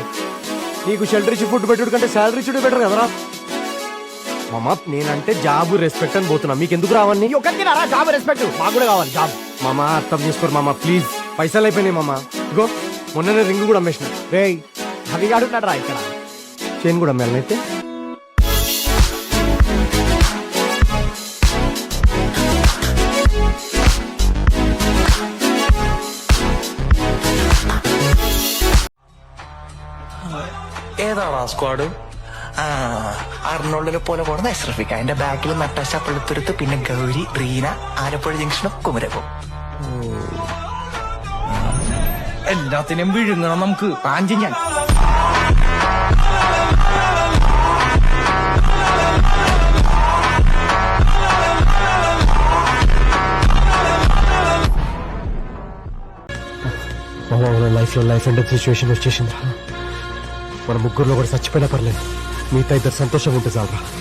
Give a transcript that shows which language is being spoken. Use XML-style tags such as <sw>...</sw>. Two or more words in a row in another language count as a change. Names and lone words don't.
<te>నీకు షెల్టర్ ఇచ్చి ఫుడ్ పెట్టుడు కంటే శాలరీ ఇచ్చుడు బెటర్ కదరా మామ. నేనంటే</te> <en>job respect</en> <te>అని పోతున్నా. మీకు ఎందుకు రావని? ఒకరికి రారా</te> <en>job respect?</en> <te>మాకు కూడా కావాలి జాబ్. మామ అర్థం చేసుకోరు మామ ప్లీజ్. పైసలు అయిపోయినాయి మామ. ఇగో మొన్ననే రింగ్ కూడా అమ్మేసిన. రే అవి ఆడుతున్నాడు రా ఇక్కడ. చైన్ కూడా అమ్మాలనైతే.</te> <ml>ഏതാണോ സ്ക്വാഡ്? അർണോൾഡിനെ പോലെ പോകുന്ന എസ്രഫിക്ക. അതിന്റെ ബാക്കിൽ നട്ടാശ പള്ളിത്തുരുത്ത്, പിന്നെ ഗൗരി, റീന, ആലപ്പുഴ ജംഗ്ഷനും കുമരകം. എല്ലാത്തിനും വിഴുങ്ങണം നമുക്ക്. പാഞ്ചി ഞാൻ</ml> <en>life and situation వచ్చేసింది.</en> <te>మన ముగ్గురులో కూడా చచ్చిపోయినా పర్లేదు, మిగతా ఇద్దరు సంతోషంగా ఉంటే చాలరా.</te>